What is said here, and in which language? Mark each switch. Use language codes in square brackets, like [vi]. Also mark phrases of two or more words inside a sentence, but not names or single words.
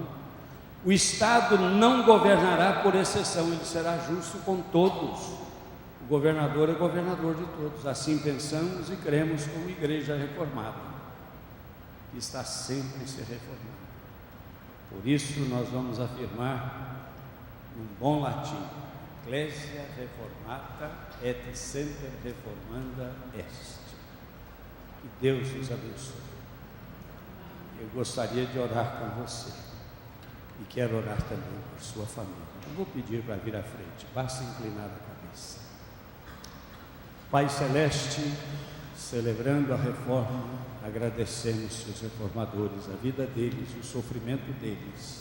[pt] O Estado não governará por exceção, ele será justo com todos. O governador é governador de todos. Assim pensamos e cremos como igreja reformada, que está sempre se reformando. Por isso nós vamos afirmar um bom latim: [la] Ecclesia reformata et semper reformanda est. [pt] Que Deus nos abençoe. Eu gostaria de orar com você e quero orar também por sua família. Eu vou pedir para vir à frente, basta inclinar a cabeça. Pai Celeste, celebrando a reforma, agradecemos os reformadores, a vida deles, o sofrimento deles.